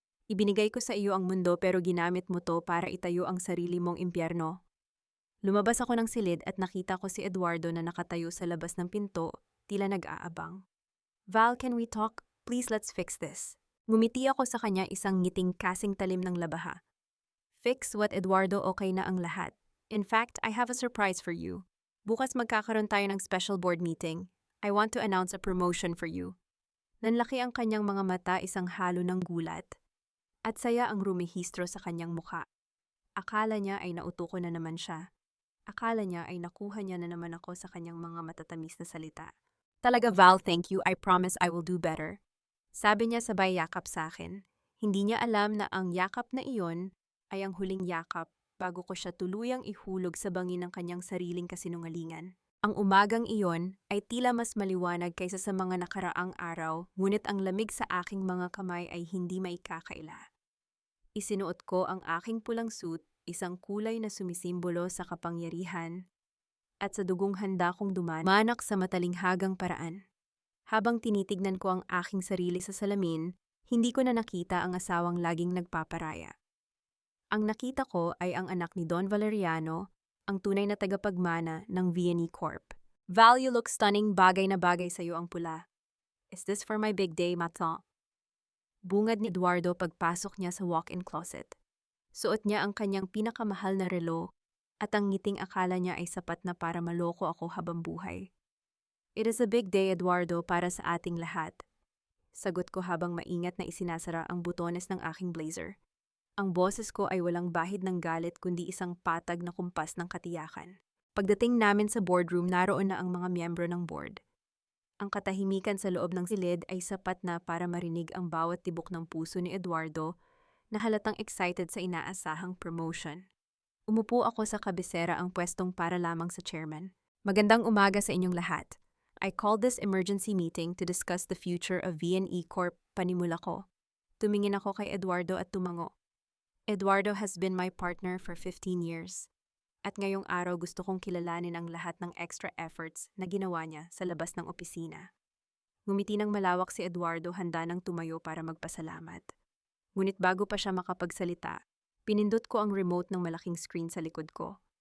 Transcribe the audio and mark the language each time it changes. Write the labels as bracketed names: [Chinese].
[Filipino] Ibinigay ko sa iyo ang mundo pero ginamit mo to para itayo ang sarili mong impyerno. Lumabas ako ng silid at nakita ko si Eduardo na nakatayo sa labas ng pinto, tila nag-aabang. Val, [English] can we talk? Please, let's fix this. [Filipino] Ngumiti ako sa kanya, isang ngiting kasing talim ng labaha. [English] Fix what, [Filipino] Eduardo? Okay na ang lahat. [English] In fact, I have a surprise for you. [Filipino] Bukas magkakaroon tayo ng special board meeting. [English] I want to announce a promotion for you. [Filipino] Nanlaki ang kanyang mga mata, isang halo ng gulat. At saya ang rumihistro sa kanyang mukha. Akala niya ay nauto ko na naman siya. Akala niya ay nakuha niya na naman ako sa kanyang mga matatamis na salita. [English] Talaga, Val, thank you. I promise I will do better. [Filipino] Sabi niya sabay yakap sa akin. Hindi niya alam na ang yakap na iyon ay ang huling yakap bago ko siya tuluyang ihulog sa bangin ng kanyang sariling kasinungalingan. Ang umagang iyon ay tila mas maliwanag kaysa sa mga nakaraang araw, ngunit ang lamig sa aking mga kamay ay hindi maikakaila. Isinuot ko ang aking pulang suit, isang kulay na sumisimbolo sa kapangyarihan, at sa dugong handa kong dumanak sa matalinghagang paraan. Habang tinitignan ko ang aking sarili sa salamin, hindi ko na nakita ang asawang laging nagpaparaya. Ang nakita ko ay ang anak ni Don Valeriano, ang tunay na tagapagmana ng V&E Corp. Val, [English] you look stunning, [Filipino] bagay na bagay sa iyo ang pula. [English] Is this for my big day, Maton? [Filipino] Bungad ni Eduardo pagpasok niya sa walk-in closet. Suot niya ang kanyang pinakamahal na relo, at ang ngiting akala niya ay sapat na para maloko ako habang buhay. [English] It is a big day, [Filipino] Eduardo, para sa ating lahat. Sagot ko habang maingat na isinasara ang butones ng aking blazer. Ang boses ko ay walang bahid ng galit kundi isang patag na kumpas ng katiyakan. Pagdating namin sa boardroom, naroon na ang mga miyembro ng board. Ang katahimikan sa loob ng silid ay sapat na para marinig ang bawat tibok ng puso ni Eduardo na halatang excited sa inaasahang promotion. Umupo ako sa kabisera, ang pwestong para lamang sa chairman. Magandang umaga sa inyong lahat. [English] I called this emergency meeting to discuss the future of V&E Corp. [Filipino] Panimula ko. Tumingin ako kay Eduardo at tumango. [English] Eduardo has been my partner for 15 years. [Filipino] At ngayong araw gusto kong kilalanin ang lahat ng extra efforts na ginawa niya sa labas ng opisina. Ngumiti ng malawak si Eduardo, handa nang tumayo para magpasalamat. Ngunit bago pa siya makapagsalita, pinindot ko ang remote ng malaking screen sa likod ko.